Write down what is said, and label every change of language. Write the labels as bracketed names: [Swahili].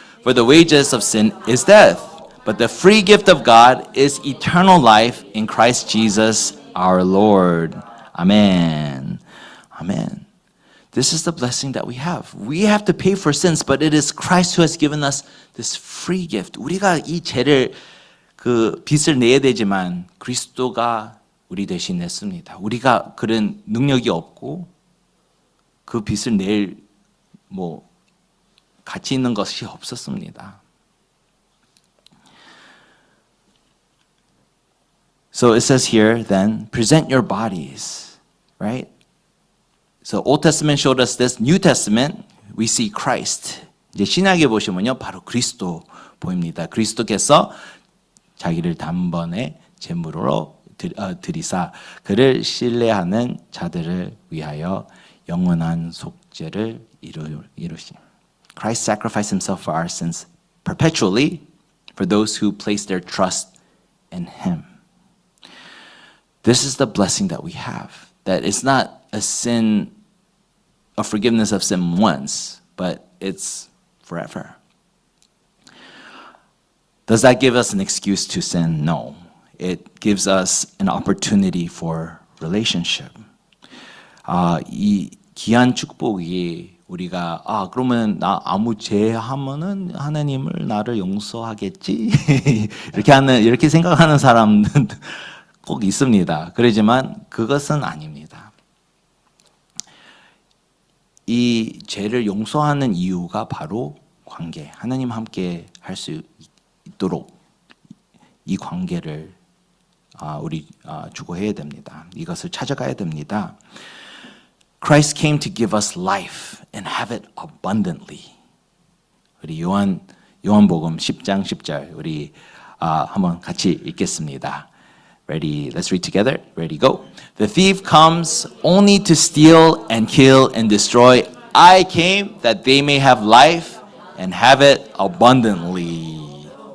[English] For the wages of sin is death, but the free gift of God is eternal life in Christ Jesus our Lord. Amen. Amen. This is the blessing that we have. We have to pay for sins, but it is Christ who has given us this free gift. [Korean] 우리가 이 죄를 빚을 내야 되지만 그리스도가 우리 대신 냈습니다. 우리가 그런 능력이 없고 그 빚을 낼 가치 있는 것이 없었습니다. [English] So it says here then, present your bodies, right? So Old Testament showed us this. New Testament, we see Christ. [Korean] 이제 신약에 보시면요, 바로 그리스도 보입니다. 그리스도께서 자기를 단번에 제물로 드리사 그를 신뢰하는 자들을 위하여 영원한 속죄를 이루시. [English] Christ sacrificed himself for our sins perpetually for those who place their trust in him. This is the blessing that we have. That it's not a forgiveness of sin once, but it's forever. Does that give us an excuse to sin? No. It gives us an opportunity for relationship. [Korean] 이 귀한 축복이 우리가 그러면 나 아무 죄 하면은 하나님을 나를 용서하겠지 이렇게 생각하는 사람은 꼭 있습니다. 그러지만 그것은 아닙니다. 이 죄를 용서하는 이유가 바로 관계. 하나님 함께 할 수 있도록 이 관계를 우리 추구해야 됩니다. 이것을 찾아가야 됩니다. [English] Christ came to give us life and have it abundantly. [Korean] 우리 요한복음 10장 10절 우리 한번 같이 읽겠습니다. [English] Ready? Let's read together. Ready? Go. The thief comes only to steal and kill and destroy. I came that they may have life and have it abundantly.